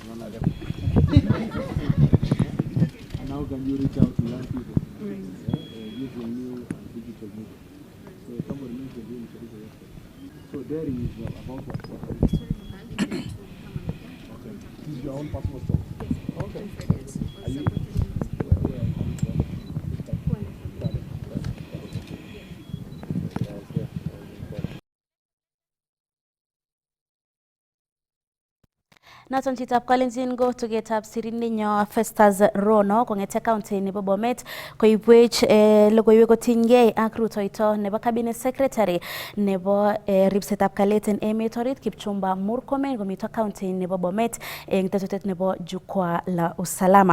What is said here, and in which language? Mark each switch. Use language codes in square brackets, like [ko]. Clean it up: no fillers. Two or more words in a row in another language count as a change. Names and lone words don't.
[en] Now can you reach out to young people? Using new digital media. So somebody mentioned doing so there is about what? Okay. This is your own personal story. Okay. Are you? [kln] Noton chitab Kalenjin go tugetab sirindenyo Festus Rono kong'ete county nebo Bomet koibwech logoiwek kotinygei ak rutoito nebo [en] cabinet secretary [kln] nebo ripsetab kalyet en emet orit Kipchumba Murkomen komito county nebo Bomet eng tetutet nebo Jukwaa la Usalama.